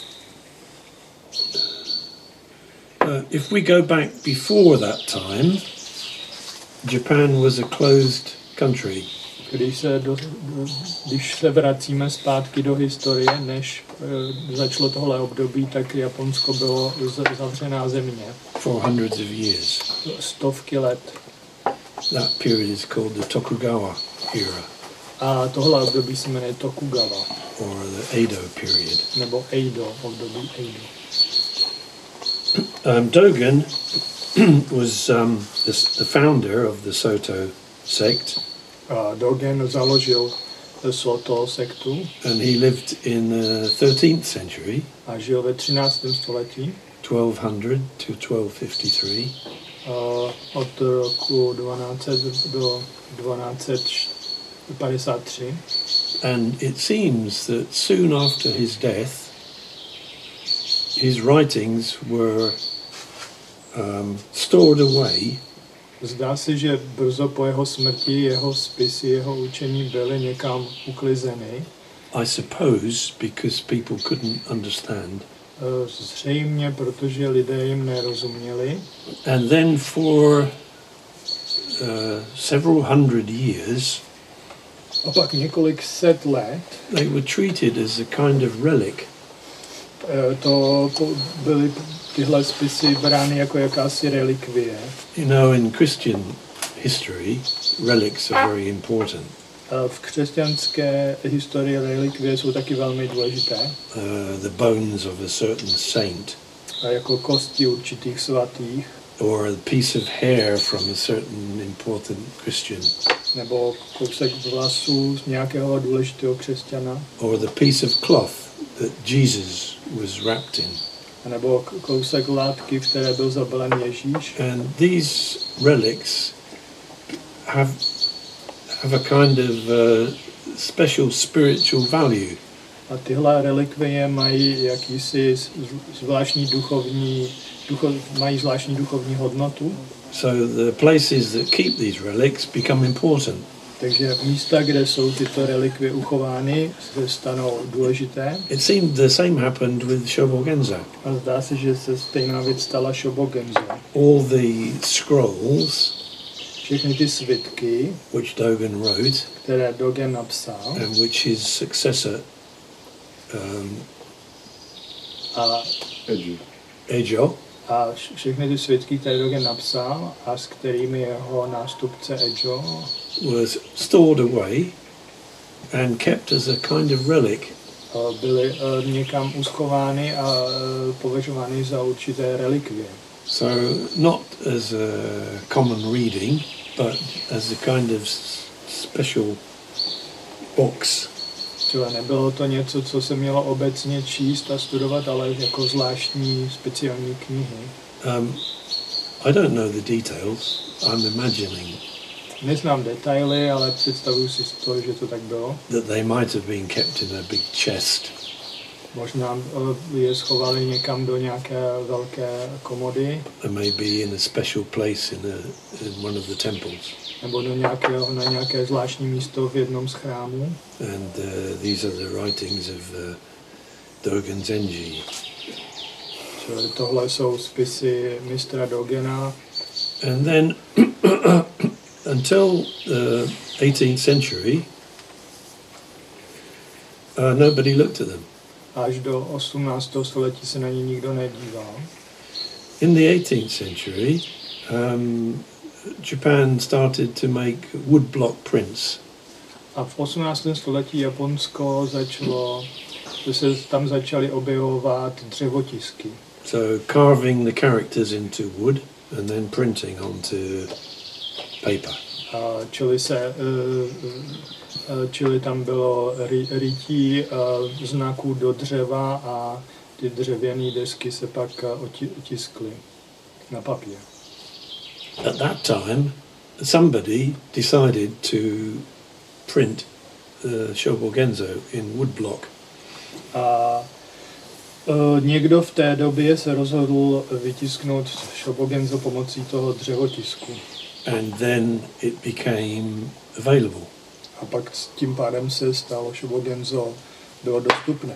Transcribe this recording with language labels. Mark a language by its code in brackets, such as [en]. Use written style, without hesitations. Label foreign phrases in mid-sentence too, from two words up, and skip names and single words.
[en] If we go back before that time, Japan was a closed country. [cs] Když se vracíme zpátky do historie, než začalo tohle období, tak Japonsko bylo zavřená země. [en] For hundreds of years. [cs] Stovky let. [en] That period is called the Tokugawa era. [cs] A tohle období se jmenuje Tokugawa. [en] Or the Edo period. [cs] Nebo Edo, období Edo. [en] Dogen was the founder of the Soto sect. [cs] Dogen založil Soto sektu. [en] And he lived in the 13th century. [cs] A žil ve 13. století. [en] 1200 to 1253. [cs] Od roku 1200 do 1253. [en] And it seems that soon after his death, his writings were stored away. [cs] Zdá se, že brzo po jeho smrti jeho spisy, jeho učení byly někam uklizeny. [en] I suppose because people couldn't understand. [cs] Zřejmě, protože lidé jim nerozuměli. [en] And then for several hundred years, [cs] a pak několik set let, [en] they were treated as a kind of relic. [cs] Byly tyhle spisy brány jako jakási relikvie. [en] You know, in Christian history, relics are very important. [cs] V křesťanské historii relikvie jsou taky velmi důležité. [en] The bones of a certain saint. [cs] A jako kosti určitých svatých. [en] Or a piece of hair from a certain important Christian. [cs] Nebo kousek vlasů z nějakého důležitého křesťana. [en] Or the piece of cloth that Jesus was wrapped in. [cs] Nebo kousek látky, v které byl zabalen Ježíš. [en] And these relics have a kind of special spiritual value. [cs] A tyhle relikvie mají jakýsi zvláštní duchovní hodnotu. [en] So the places that keep these relics become important. [cs] Takže místa, kde jsou tyto relikvie uchovány, se stanou důležité. [en] It seemed the same happened with Shobogenzo. [cs] A zdá se, že se stejná věc stala Shobogenzo. [en] All the scrolls, [cs] všechny ty svitky, [en] which Dogen wrote, [cs] které Dogen napsal, [en] and which his successor [cs] a Ejo, A všechny ty svědky, které Dogen napsal a s kterými jeho nástupce Ejo [en] was stored away and kept as a kind of relic. [cs] Byly někam uschovány a považovány za určité relikvie. [en] So not as a common reading, but as a kind of special books. [cs] Čili nebylo to něco, co se mělo obecně číst a studovat, ale jako zvláštní speciální knihy. [en] I don't know the details. I'm imagining [cs] Neznám detaily, ale představuji si to, že to tak bylo. [en] that they might have been kept in a big chest. [cs] Možná je schovali někam do nějaké velké komody. [en] And maybe in a special place in one of the temples. [cs] Nebo na nějaké zvláštní místo v jednom z chrámů. [en] And these are the writings of Dogen Zenji. [cs] Čili tohle jsou spisy mistra Dogena. [en] And then until the 18th century, nobody looked at them. [cs] Až do 18. století se na ně nikdo nedíval. [en] In the 18th century, Japan started to make woodblock prints. [cs] A v 18. století Japonsko tam začaly objevovat dřevotisky. [en] So carving the characters into wood and then printing onto paper. [cs] Čili tam bylo rytí znaků do dřeva a ty dřevěné desky se pak otiskly na papír. [en] At that time, somebody decided to print Shobogenzo in woodblock. [cs] A někdo v té době se rozhodl vytisknout Shobogenzo pomocí toho dřevotisku. [en] And then it became available. [cs] A pak tím pádem se stalo Shobogenzo bylo dostupné.